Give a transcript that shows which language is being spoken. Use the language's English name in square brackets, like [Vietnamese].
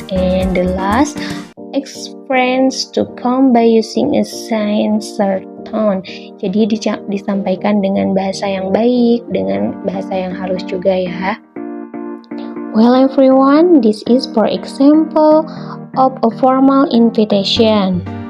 [English] And the last, express to come by using a sincere tone. [Indonesian] Jadi disampaikan dengan bahasa yang baik, dengan bahasa yang halus juga ya. [English] Well everyone, this is for example of a formal invitation.